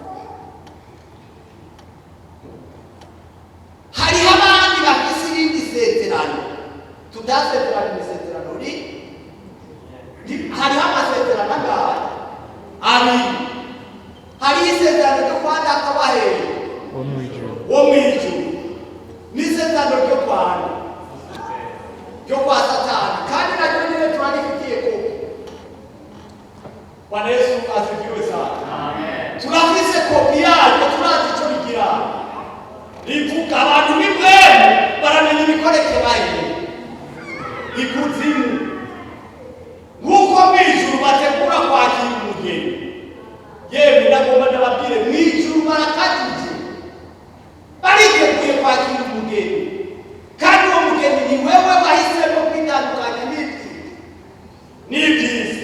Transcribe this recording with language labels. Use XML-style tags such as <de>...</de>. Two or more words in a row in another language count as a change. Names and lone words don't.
<rn>Hariho abandi bafise irindi sezerano tudasezerana isezerano hariho amasezerano angahe abiri. Hariho isezerano ryo kwa data wahehe wo mw'ijuru n'isezerano ryo kwa Satani kandi naryo nyine turarifitiye koko.</rn> <sw>Bwana Yesu asifiwe sana.</sw> <rn>Turafise kopi yaryo turazi icyo rigira rivuga abantu b'ibwemu baramenya imikorekeraye ikuzimu nk'uko mw'ijuru bategura kwakira umugeni. Yewe ndagomba ndababwire mw'ijuru barakatije bariteguye kwakira umugeni kandi uwo mugeni ni wewe wahisemo kwitandukanya n'ibyiza.</rn>